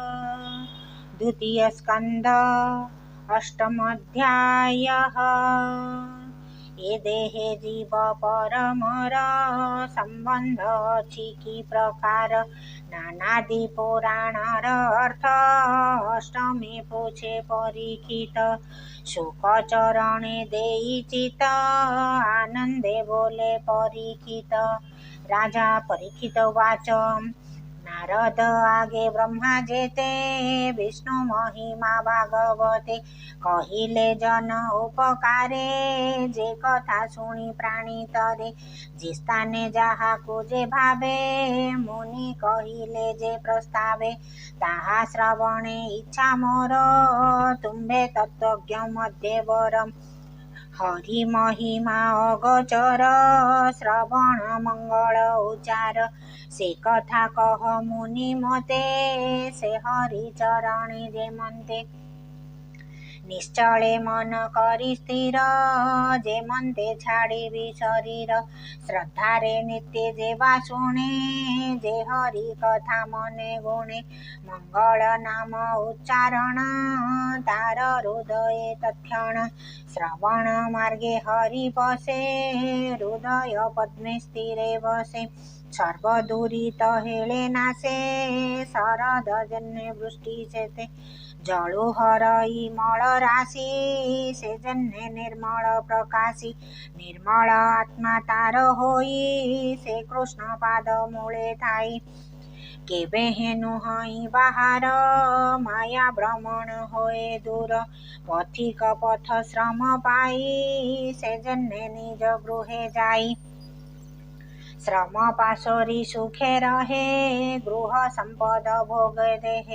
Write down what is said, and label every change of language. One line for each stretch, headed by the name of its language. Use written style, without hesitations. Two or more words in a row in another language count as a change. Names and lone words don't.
Odia: ଦ୍ୱିତୀୟସ୍କନ୍ଧ ଅଷ୍ଟମୋଽଧ୍ୟାୟଃ। ଯେ ଦେହେ ଜୀବ ପରମର ସମ୍ବନ୍ଧ ଅଛି କି ପ୍ରକାର ନାନାଦି ପୁରାଣର ଅର୍ଥ ଅଷ୍ଟମେ ପୁଛେ ପରୀକ୍ଷିତ। ଶୁକ ଚରଣେ ଦେଇ ଚିତ ଆନନ୍ଦେ ବୋଲେ ପରୀକ୍ଷିତ। ରାଜା ପରୀକ୍ଷିତ ବାଚ ନାରଦ ଆଗେ ବ୍ରହ୍ମା ଯେତେ ବିଷ୍ଣୁ ମହିମା ଭାଗବତେ କହିଲେ ଜନ ଉପକାରେ ଯେ କଥା ଶୁଣି ପ୍ରାଣୀ ତରେ ଯେ ସ୍ଥାନେ ଯାହାକୁ ଯେ ଭାବେ ମୁନି କହିଲେ ଯେ ପ୍ରସ୍ତାବେ ତାହା ଶ୍ରବଣେ ଇଚ୍ଛା ମୋର ତୁମ୍ଭେ ତତ୍ତ୍ୱଜ୍ଞ ମଧ୍ୟେ ବରମ। ହରି ମହିମା ଅଗୋଚର ଶ୍ରବଣ ମଙ୍ଗଳ ଉଚ୍ଚାର ସେ କଥା କହ ମୁନି ମତେ ସେ ହରି ଚରଣେ ଯେ ମନ୍ତେ। ନିଶ୍ଚଳେ ମନ କରି ସ୍ଥିର ଯେ ମନ୍ତେ ଛାଡ଼ିବି ଶରୀର ଶ୍ରଦ୍ଧାରେ ନିତ୍ୟ ଯେବା ଶୁଣେ ଯେ ହରି କଥା ମନେ ଗୁଣେ। ମଙ୍ଗଳ ନାମ ଉଚ୍ଚାରଣ ତାର ହୃଦୟ ତତ୍କ୍ଷଣ ଶ୍ରବଣ ମାର୍ଗେ ହରି ବସେ ହୃଦୟ ପଦ୍ମେ ସ୍ଥିରେ ବସେ। ସର୍ବଦୁରିତ ହେଳେ ନାଶେ ଶରଦ ଜନ୍ମେ ବୃଷ୍ଟି ସେତେ ଜଳୁ ହରଇ ମଳ ରାଶି ସେ ଜନ୍ମେ ନିର୍ମଳ ପ୍ରକାଶି। ନିର୍ମଳ ଆତ୍ମା ତାର ହୋଇ ସେ କୃଷ୍ଣ ପାଦ ମୂଳେ ଥାଇ କେବେ ହେନୁ ହଇ ବାହାର ମାୟା ଭ୍ରମଣ ହୋଏ ଦୂର। ପଥିକ ପଥ ଶ୍ରମ ପାଇ ସେ ଜନ୍ମେ ନିଜ ଗୃହେ ଯାଇ ଶ୍ରମ ପାଶୋରି ସୁଖେ ରହେ ଗୃହ ସମ୍ପଦ ଭୋଗ ଦେହେ।